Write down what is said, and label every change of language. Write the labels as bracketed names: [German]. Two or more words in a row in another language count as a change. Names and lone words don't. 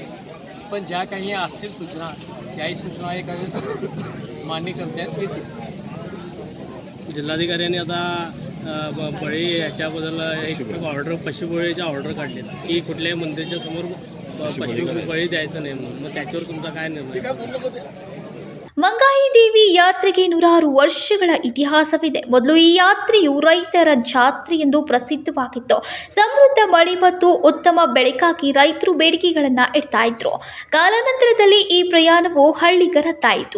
[Marathi] पण ज्या काही असतील सूचना, त्याही सूचना एका वेळेस मान्य करण्यात येतील. जिल्हाधिकाऱ्यांनी आता बळी याच्याबद्दल एक ऑर्डर, पशुबळीची ऑर्डर काढली की कुठल्याही मंदिराच्या समोर पशुबळी द्यायचं नाही म्हणून. मग त्याच्यावर तुमचा काय निर्णय? [Kannada] ಮಂಗಾಯಿ ದೇವಿ ಯಾತ್ರೆಗೆ 100 ವರ್ಷಗಳ ಇತಿಹಾಸವಿದೆ. ಮೊದಲು ಈ ಯಾತ್ರೆಯು ರೈತರ ಜಾತ್ರೆ ಎಂದು ಪ್ರಸಿದ್ಧವಾಗಿತ್ತು. ಸಮೃದ್ಧ ಮಳೆ ಮತ್ತು ಉತ್ತಮ ಬೆಳೆಗಾಗಿ ರೈತರು ಬೇಡಿಕೆಗಳನ್ನು ಇಡ್ತಾ ಇದ್ರು. ಕಾಲಾನಂತರದಲ್ಲಿ ಈ ಪ್ರಯಾಣವು ಹಳ್ಳಿಗರದ್ದಾಯಿತು.